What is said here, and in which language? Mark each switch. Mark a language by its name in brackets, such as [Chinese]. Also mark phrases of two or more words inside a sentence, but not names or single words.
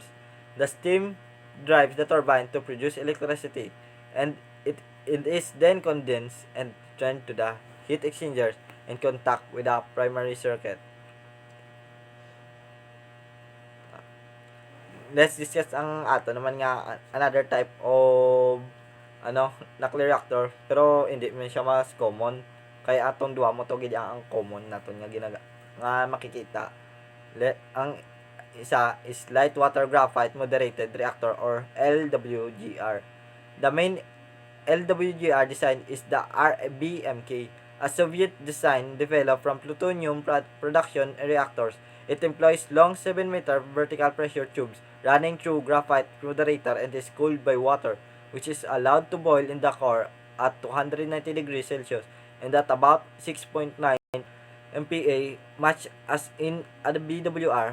[English] The steam drives the turbine to produce electricity, and it is then condensed and turned to the heat exchangers in contact with the primary circuit. Let's discuss [Hiligaynon] ang ato naman nga [English] another type of nuclear reactor, [Hiligaynon] pero hindi man siya mas common Kaya atong duha mo to gid ang common naton nga makikita. Ang isa [English] is light water graphite moderated reactor or LWGR. The main LWGR design is the RBMK, a Soviet design developed from plutonium production reactors. It employs long 7-meter vertical pressure tubes running through graphite moderator and is cooled by water, which is allowed to boil in the core at 290 degrees Celsius and at about 6.9 MPa, much as in the BWR.